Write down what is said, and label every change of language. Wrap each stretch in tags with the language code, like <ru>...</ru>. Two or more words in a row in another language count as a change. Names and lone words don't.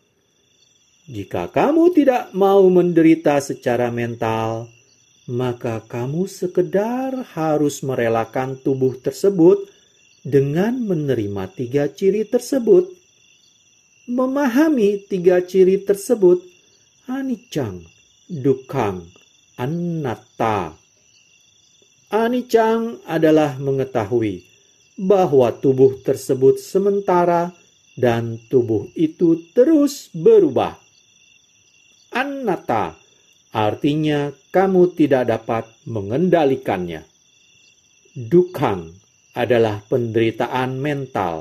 <id>Jika kamu tidak mau menderita secara mental, maka kamu sekedar harus merelakan tubuh tersebut dengan menerima 3 ciri tersebut. Memahami 3 ciri tersebut,</id> <pi>anicang, dukkang, anatta.</pi> <id>Anicang adalah mengetahui bahwa tubuh tersebut sementara dan tubuh itu terus berubah. Anatta artinya kamu tidak dapat mengendalikannya. Dukkang adalah penderitaan mental.</id>